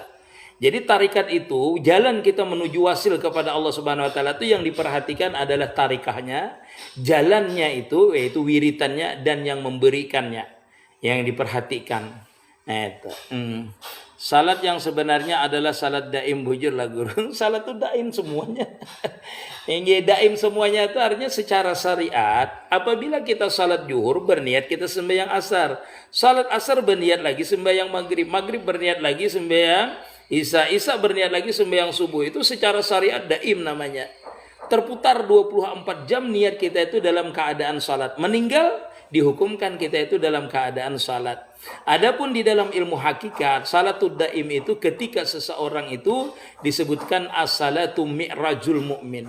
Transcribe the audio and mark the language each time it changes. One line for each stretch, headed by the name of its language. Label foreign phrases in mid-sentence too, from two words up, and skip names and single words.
Indonesian: Jadi tarikat itu, jalan kita menuju wasil kepada
Arabic: Allah Subhanahu wa taala
Indonesian: itu yang diperhatikan adalah tarikahnya, jalannya itu yaitu wiritannya, dan yang memberikannya yang diperhatikan. Nah, itu. Salat yang sebenarnya adalah salat daim, bujur lah guru. Salat itu daim semuanya. Yang daim semuanya itu artinya secara syariat, apabila kita salat zuhur berniat kita sembahyang asar, salat asar berniat lagi sembahyang maghrib, maghrib berniat lagi sembahyang isya, isya berniat lagi sembahyang subuh, itu secara syariat daim namanya. Terputar 24 jam niat kita itu dalam keadaan salat. Meninggal dihukumkan kita itu dalam keadaan salat. Adapun di dalam ilmu hakikat,
Arabic: salatul daim
Indonesian: itu ketika seseorang itu disebutkan
Arabic: as-salatu mi'rajul mu'min.